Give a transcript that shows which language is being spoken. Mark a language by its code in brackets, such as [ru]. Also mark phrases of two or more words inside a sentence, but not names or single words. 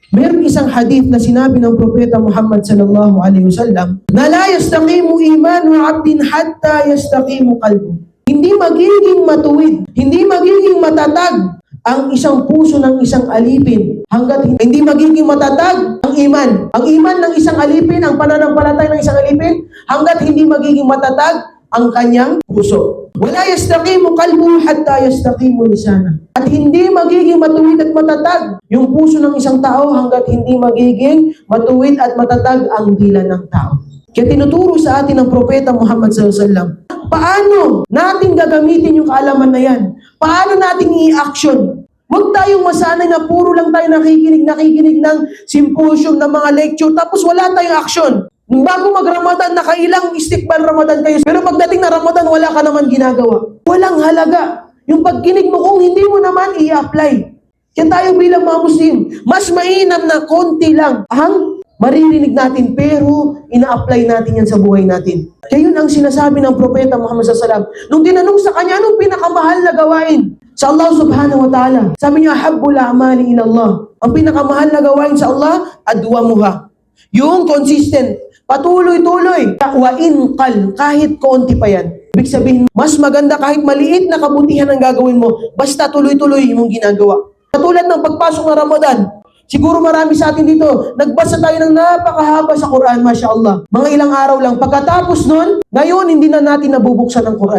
[tl] Mayroong isang hadith na sinabi ng Propeta Muhammad [ar] صلى الله عليه وسلم na لا يستقيم إيمان عبد حتى يستقيم قلبه. [tl] Hindi magiging matuwid, hindi magiging matatag ang isang puso ng isang alipin hanggat hindi magiging matatag ang iman. Ang iman ng isang alipin, ang pananampalataya ng isang alipin, hanggat hindi magiging matatag ang kanyang puso. [ar] ولا يستقيم قلبه حتى يستقيم لسانه. [tl] At hindi magiging matuwid at matatag yung puso ng isang tao hanggat hindi magiging matuwid at matatag ang dila ng tao. Kaya tinuturo sa atin ng Propeta Muhammad [ar] صلى الله عليه وسلم, [tl] paano natin gagamitin yung kaalaman na yan? Paano natin i-action? Huwag tayong masanay na puro lang tayo nakikinig ng symposium, ng mga lecture, tapos wala tayong action. Bago mag-Ramadan, nakailang istikbal Ramadan kayo. Pero pagdating na Ramadan, wala ka naman ginagawa. Walang halaga. Yung pagkinig mo kung hindi mo naman i-apply. Kaya tayo bilang mga Muslim, mas mainam na konti lang ang maririnig natin, pero ina-apply natin yan sa buhay natin. Kaya yun ang sinasabi ng Propeta Muhammad [ar] صلى الله عليه وسلم. [tl] Nung tinanong sa kanya, anong pinakamahal na gawain sa [ar] الله سبحانه وتعالى? [tl] Sabi niya, [ar] أحب الأعمال إلى الله. [tl] Ang pinakamahal na gawain sa Allah, adwamuha. Yung consistent, patuloy-tuloy. [ar] وإن قل, [tl] kahit konti pa yan. Ibig sabihin, mas maganda kahit maliit na kabutihan ang gagawin mo, basta tuloy-tuloy mong ginagawa. Katulad ng pagpasok ng Ramadan, siguro marami sa atin dito, nagbasa tayo ng napakahaba sa Quran, [ar] ما شاء الله. [tl] Mga ilang araw lang. Pagkatapos nun, ngayon hindi na natin nabubuksan ang Quran.